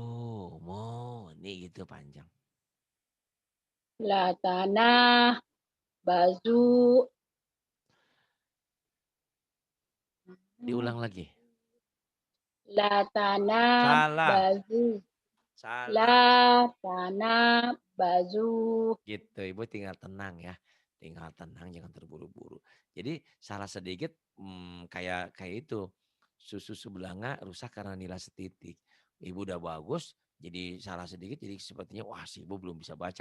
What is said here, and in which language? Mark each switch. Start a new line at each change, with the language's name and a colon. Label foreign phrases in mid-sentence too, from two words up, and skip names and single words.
Indonesian: Talumuni gitu panjang. Latanah. bazu, Diulang lagi. la tanah, Salah. bazu, la Salah. tanah, bazu. Gitu, Ibu tinggal tenang ya. Tinggal tenang, jangan terburu-buru. Jadi salah sedikit kayak kayak itu. Susu sebelanga rusak karena nilai setitik. Ibu udah bagus, jadi salah sedikit jadi sepertinya wah si Ibu belum bisa baca.